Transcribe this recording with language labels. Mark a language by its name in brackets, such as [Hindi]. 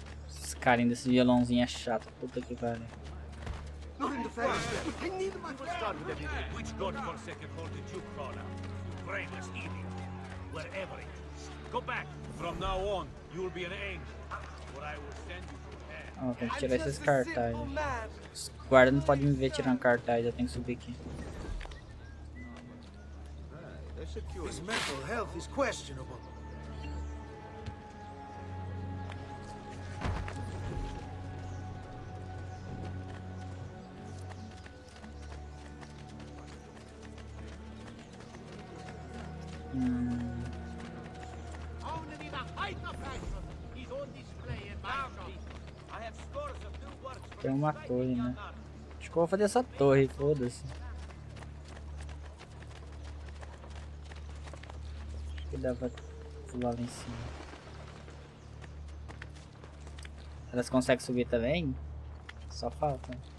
[Portuguese] Esse carinha desse violãozinho é chato, puta que pariu. [English] Not in the face. I need my start with everything. Which godforsaken hole did you crawl out? You brainless idiot. Wherever it is. Go back. From now on, you will be an angel. Or I will send you to hell. [Portuguese] Ó, tem que tirar esses cartazes. Os guardas não podem me ver tirando cartaz, eu tenho que subir aqui. [English] His mental health is questionable. Only the height of fashion is on display in my shop. I have scores of new works. [Portuguese] Tem uma torre, né? Acho que eu vou fazer essa torre, foda-se. Acho que dá pra pular lá em cima. Elas conseguem subir também? Só falta.